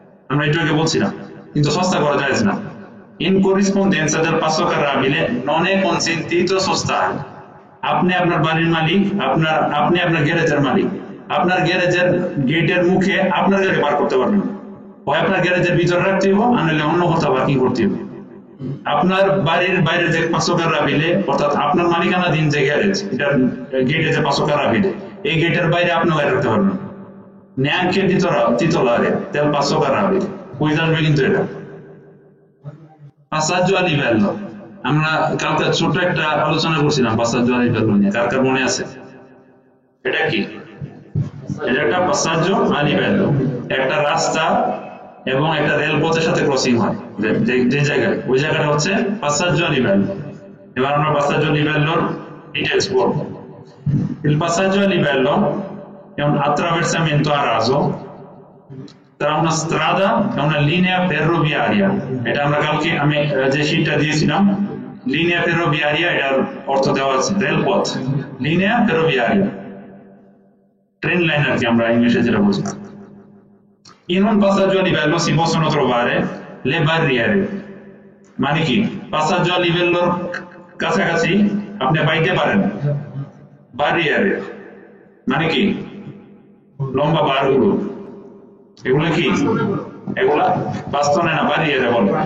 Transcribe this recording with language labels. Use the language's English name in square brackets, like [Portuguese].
[Bangla] আমরা একটু আগে বলছিলাম, কিন্তু সস্তা করা জায়েজ না। [Italian] ইন corrispondenza del passo carrabile non è consentito sostare, [Bangla] আপনি আপনার বাড়ির মালিক, আপনি আপনার গ্যারেজের মালিক, আপনার গ্যারেজের গেটের মুখে আপনার গাড়ি পার্ক করতে পারবেন, হয় আপনার গ্যারেজের ভিতরে রাখতে হবে, আর নাহলে অন্য কোথাও পার্কিং করতে হবে। আপনার বাড়ির বাইরে যে পাঁচশো কাররাবিলে, অর্থাৎ আপনার মালিকানাধীন যে গ্যারেজ, এটার গেটে যে পাঁচশো কাররাবিলে, এই গেটের বাইরে আপনি গাড়ি রাখতে পারবেন। [Italian] neanche titolare del passo carrabile, [Bangla] বুঝতে আসবে কিন্তু এটা। passaggio a livello, আমরা কালকে ছোট একটা আলোচনা করছিলাম passaggio a livello নিয়ে, কার কার মনে আছে? এটা কি? এটা একটা passaggio a livello, একটা রাস্তা এবং একটা রেলপথের সাথে ক্রসিং হয় যে জায়গায়, ওই জায়গাটা হচ্ছে passaggio a livello। এবার আমরা passaggio a livello ডিটেইলস পড়ব। [Italian] Il passaggio a livello è un attraversamento a raso tra una strada e una linea ferroviaria, [Bangla] এটা আমরা কালকে আমি যে শীটটা দিয়েছিলাম, linea ferroviaria এর অর্থ দেওয়া আছে রেলপথ, linea ferroviaria। ট্রেন লাইন আর কি আমরা ইংলিশে যেটা বলছি। [Italian] In un passaggio a livello si possono trovare le barriere, [Bangla] মানে কি passaggio a livello কাছাকাছি আপনি পাইতে পারেন barriere, মানে কি লম্বা বারগুলো, এগুলো কি এগুলা বাস্তনে না barriere বলে।